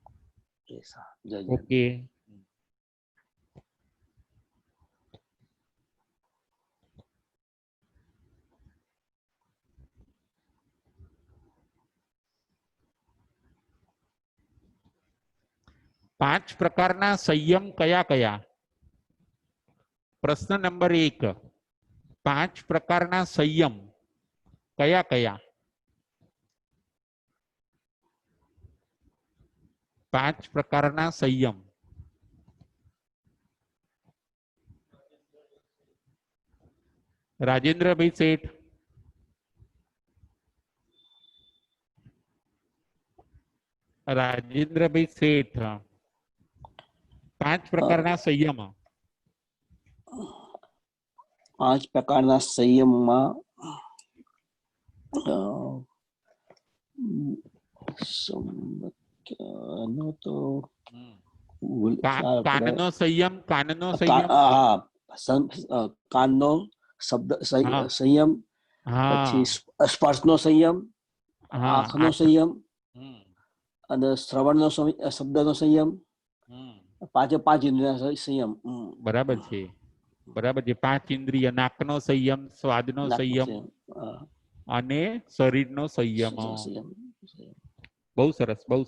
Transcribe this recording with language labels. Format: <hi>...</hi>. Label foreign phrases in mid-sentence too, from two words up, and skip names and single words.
<gu>ઓકે પાંચ પ્રકારના સંયમ કયા કયા પ્રશ્ન નંબર 1 5 પ્રકારના સંયમ કયા કયા 5 પ્રકારના સંયમ રાજેન્દ્ર ભાઈ શેઠ રાજેન્દ્ર ભાઈ શેઠ 5 પ્રકારના સંયમ 5 પ્રકારના સંયમ મેં તો કાનનો સંયમ હા કાનનો શબ્દ સંયમ પછી સ્પર્શનો સંયમ આંખનો સંયમ અને શ્રવણનો શબ્દનો સંયમ પાંચે પાંચ ઇન્દ્રિય સંયમ બરાબર છે 5 ઇન્દ્રિય નાકનો સંયમ સ્વાદનો સંયમ અને શરીરનો સંયમ બહુ સરસ</gu>